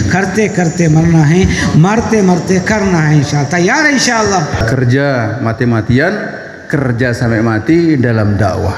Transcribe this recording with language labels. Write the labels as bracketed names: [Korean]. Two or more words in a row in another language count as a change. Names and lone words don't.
[Hindi] करते करते मरना है, मरते मरते करना है [Arabic] إن شاء الله. [Hindi] तैयार है [Arabic] إن شاء الله? [Malay] Kerja mati-matian, kerja sampai mati dalam dakwah.